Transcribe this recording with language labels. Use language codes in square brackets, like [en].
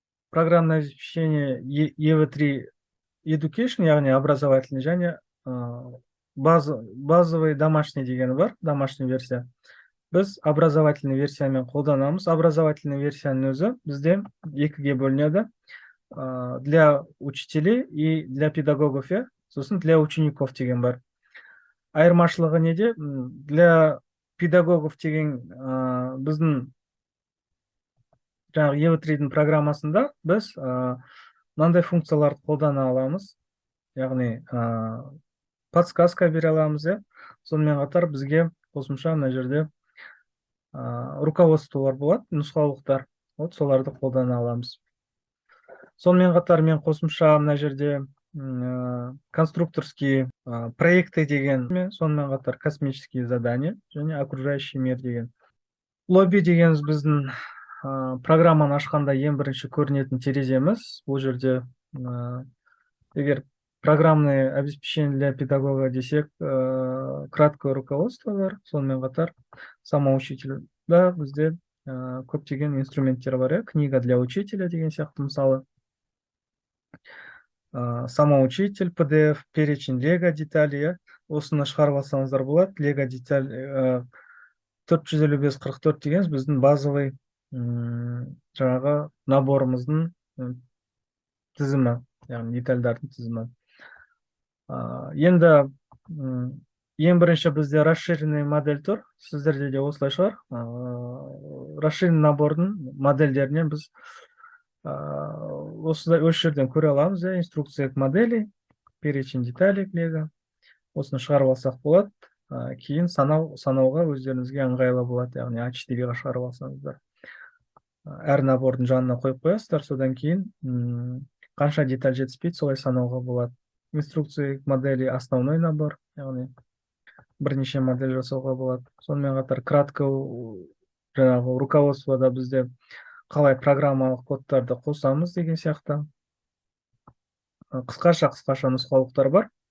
[ru] Программное обеспечение EV3 Education, яғни образовательный, және базовый домашний [kk] дегені бар, [ru] домашний версия. [kk] Біз образовательный версиямен қолданамыз. Образовательный версияның өзі бізде екіге бөлінеді. [ru] Для учителей и для педагогов, сосын для учеников деген бар. [kk] Айырмашылығы неде? [ru] Для педагогов [kk] деген біздің жаңағы EV3-дің программасында біз мынандай функцияларды қолдана аламыз. Яғни подсказка бере аламыз. Сонымен қатар бізге қосымша мына жерде руководстволар болады, нұсқаулықтар. Соларды қолдана аламыз. Сонымен қатар мен қосымша мына жерде [ru] конструкторские проекты [kk] деген, сонымен қатар [ru] космические задания [kk] және [ru] окружающий мир [kk] деген. Лобби дегеніміз біздің программаны ашқанда ең бірінші көрінетін тереземіз. Бұл жерде егер [ru] программное обеспечение для педагога [kk] десек, [ru] краткое руководство [kk] бар, сонымен қатар самоучительда бізде көптеген инструменттер бар. [ru] Книга для учителя [kk] деген сияқты, мысалы [ru] самоучитель, PDF, перечень Лего детали. [kk] Осыны шығарып алсаңыздар болады. Лего деталь 455-44 дегеніміз біздің базовый жаңағы наборымыздың тізімі, яғни детальдардың тізімі. Енді ең бірінші бізде расширенный модель тұр. Сіздерде де осылай шығар. Расширенный набордың модельдерінен біз осылай осы жерден көре аламыз. [ru] Инструкция к модели, перечень деталей Лего. [kk] Осыны шығарып алсақ болады. Кейін санауға өздеріңізге ыңғайлы болады. Яғни А4-ға шығарып алсаңыздар. Әр набордың жанына қойып қоясыздар. Содан кейін қанша деталь жетіспейді, солай санауға болады. [ru] Инструкция к модели основной набор. [kk] Яғни бірнеше модель жасауға болады. Сонымен қатар кратко жаңағы руководствода бізде қалай программалық кодтарды қосамыз деген сияқты қысқаша нұсқаулықтар бар.